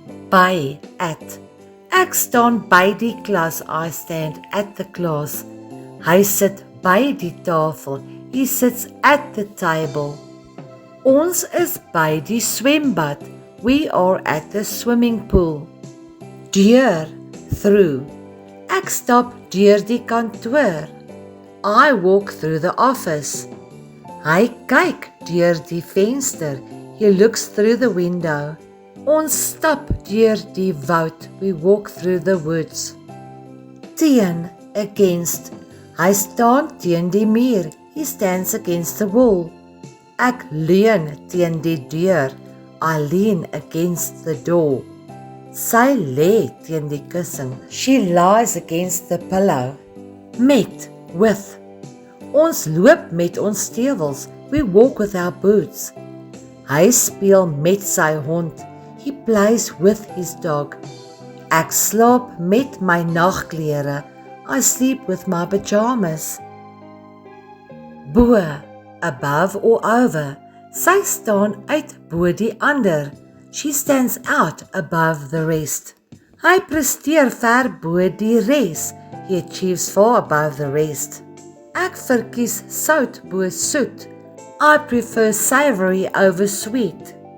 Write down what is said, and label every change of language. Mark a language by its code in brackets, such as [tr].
[af] By, at. Ek staan by die klas. [en] I stand at the class. [af] Hy sit by die tafel. [en] He sits at the table. [af] Ons is by die swembad. [en] We are at the swimming pool. [af] Deur, through. Ek stap deur die kantoor. [en] I walk through the office. [af] Hy kyk deur die venster. [en] He looks through the window. [af] Ons stap deur die woud. [en] We walk through the woods. Teen, against. [af] Hy staan teen die muur. [en] He stands against the wall. [af] Ek leun teen die deur. [en] I lean against the door. [af] Sy lê teen die kussing. [en] She lies against the pillow. [af] Met, with. Ons loop met ons stewels. [en] We walk with our boots. [af] Hy speel met sy hond. [en] He plays with his dog. [af] Ek slaap met my nagklere. [en] I sleep with my pajamas. Bo, above or over. [af] Sy staan uit bo die ander. [en] She stands out above the rest. [af] Hy presteer ver bo die res. [en] He achieves far above the rest. [af] Ek verkies sout bo soet. [en] I prefer savory over sweet.